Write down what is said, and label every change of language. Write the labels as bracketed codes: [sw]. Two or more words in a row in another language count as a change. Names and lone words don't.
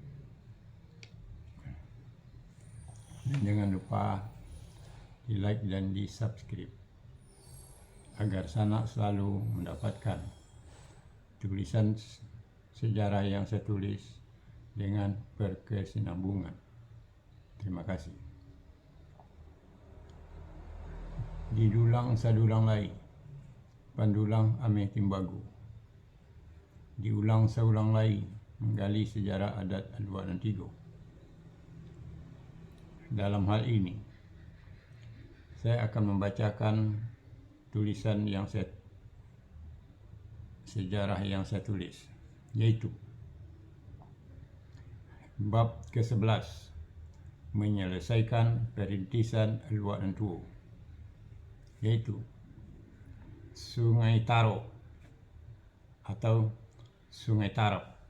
[id] Dan jangan lupa di like dan di subscribe agar sana selalu mendapatkan tulisan sejarah yang saya tulis dengan berkesinambungan. Terima kasih. [min] Didulang sadulang lai, pandulang ame timbagu. Diulang saulang lai, [id] menggali sejarah adat Tuan Antigo. Dalam hal ini, saya akan membacakan tulisan yang sejarah yang saya tulis, yaitu bab ke-11, menyelesaikan perintisan Tuan Antigo, yaitu Sungai Taro atau Sungai Tarap.